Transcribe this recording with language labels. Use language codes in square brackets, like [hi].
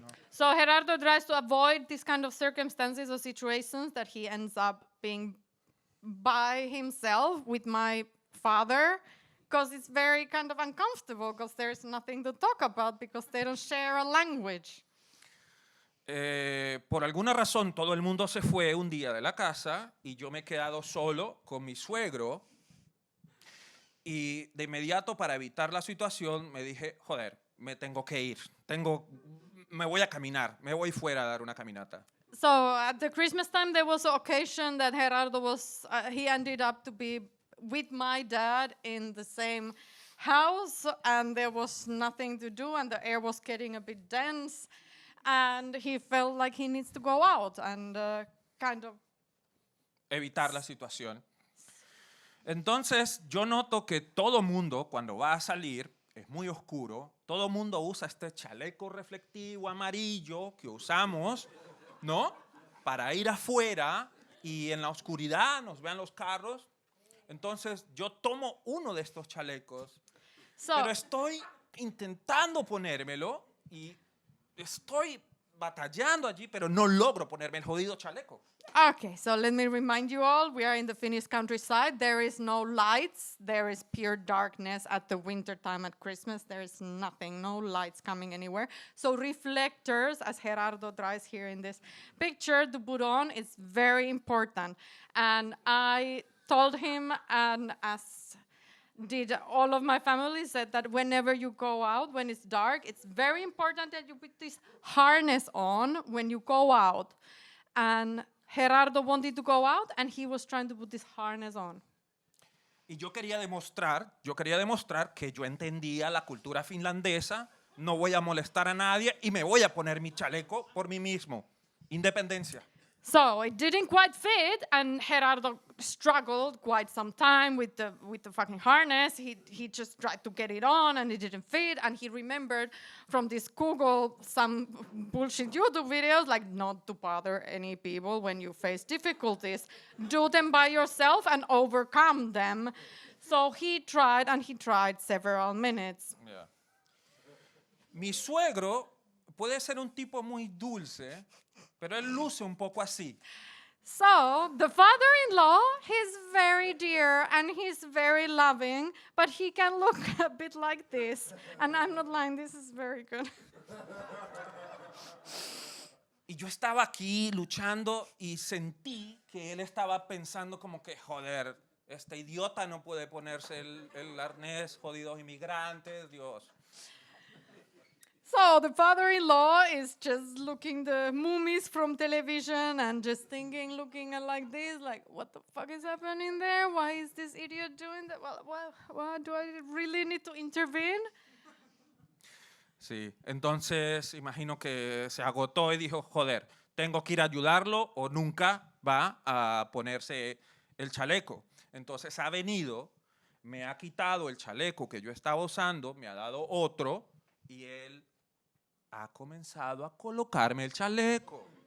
[en] So Gerardo tries to avoid these kind of circumstances or situations that he ends up being by himself with my father. Because it's very kind of uncomfortable, because there's nothing to talk about, because they don't share a language. [es] Por alguna razón, todo el mundo se fue un día de la casa y yo me he quedado solo con mi suegro. Y de inmediato, para evitar la situación, me dije, joder, me tengo que ir. Me voy a caminar, me voy fuera a dar una caminata. [en] So at the Christmas time, there was an occasion that Gerardo he ended up to be with my dad in the same house, and there was nothing to do, and the air was getting a bit dense, and he felt like he needs to go out and kind of [es] evitar la situación. Entonces yo noto que todo mundo cuando va a salir es muy oscuro todo el mundo usa este chaleco reflectivo amarillo que usamos, ¿no? Para ir afuera y en la oscuridad nos vean los carros. Entonces yo tomo uno de estos chalecos, pero estoy intentando ponérmelo y estoy batallando allí, pero no logro ponerme el jodido chaleco. [en] Okay, so let me remind you all, we are in the Finnish countryside. There is no lights. There is pure darkness at the winter time at Christmas. There is nothing, no lights coming anywhere. So reflectors, as Gerardo tries here in this picture, to put on is very important. And I told him, and as did all of my family, said that whenever you go out, when it's dark, it's very important that you put this harness on when you go out. And Gerardo wanted to go out, and he was trying to put this harness on. [es] Y yo quería demostrar que yo entendía la cultura finlandesa, no voy a molestar a nadie y me voy a poner mi chaleco por mí mismo. Independencia. [en] So it didn't quite fit, and Gerardo struggled quite some time with the fucking harness. He just tried to get it on, and it didn't fit. And he remembered from this Google some bullshit YouTube videos, like not to bother any people when you face difficulties. Do them by yourself and overcome them. So he tried, and he tried several minutes. Yeah. [es] Mi suegro puede ser un tipo muy dulce, pero él luce un poco así. [en] So, the father-in-law, he's very dear and he's very loving, but he can look a bit like this. And I'm not lying, this is very good. [es] Y yo estaba aquí luchando y sentí que él estaba pensando como que, joder, este idiota no puede ponerse el arnés, jodidos inmigrantes, Dios. [en] So the father-in-law is just looking the movies from television and just thinking, looking at like this, like, what the fuck is happening there? Why is this idiot doing that? Well, do I really need to intervene? [es] Sí, entonces imagino que se agotó y dijo, joder, tengo que ir a ayudarlo o nunca va a ponerse el chaleco. Entonces ha venido, me ha quitado el chaleco que yo estaba usando, me ha dado otro y él ha comenzado a colocarme el chaleco.